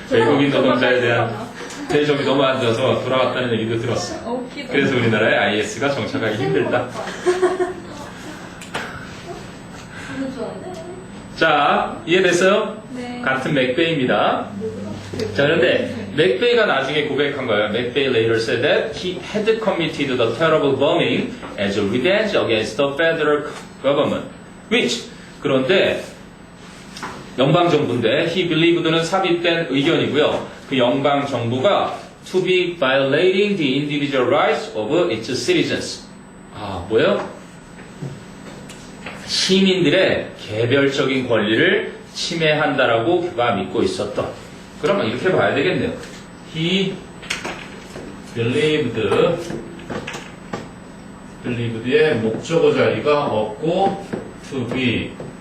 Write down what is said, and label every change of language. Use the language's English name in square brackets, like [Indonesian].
[Korean] 외국인 노동자에 대한 대접이 너무 안 좋아서 돌아왔다는 얘기도 들었어요. 그래서 우리나라에 IS가 정착하기 힘들다. 너무 좋아해. 자, 이해됐어요? 네. 같은 맥베이입니다. 자, 그런데 맥베이가 나중에 고백한 거예요. [English] 맥베이 later said that he had committed the terrible bombing as a revenge against the federal government. [Korean] which 그런데 연방정부인데 [English] he believed [Korean] 는 삽입된 의견이고요. 그 연방정부가 [English] to be violating the individual rights of its citizens. [Korean] 뭐예요? 시민들의 개별적인 권리를 침해한다라고 그가 믿고 있었던. 그러면 이렇게 봐야 되겠네요. [English] He believed [Korean] 의 목적어 자리가 없고 to be.